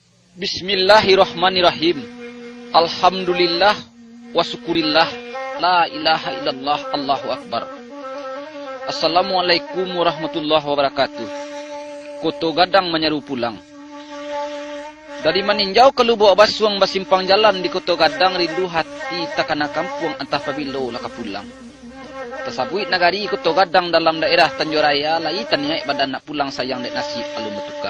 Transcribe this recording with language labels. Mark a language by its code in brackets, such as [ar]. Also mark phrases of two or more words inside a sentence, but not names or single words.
[ar] بسم الله الرحمن الرحيم الحمد لله والشكر لله. لا إله إلا الله الله أكبر السلام عليكم ورحمة الله وبركاته. [min] Koto gadang menyeru pulang. Dari meninjau ke lubuk basuang basimpang jalan di Koto Gadang, rindu hati takana kampung entah pabilo laka pulang. Tersabut nagari Koto Gadang dalam daerah Tanjuraya, lai taniai badan nak pulang sayang dek nasib alun betuka.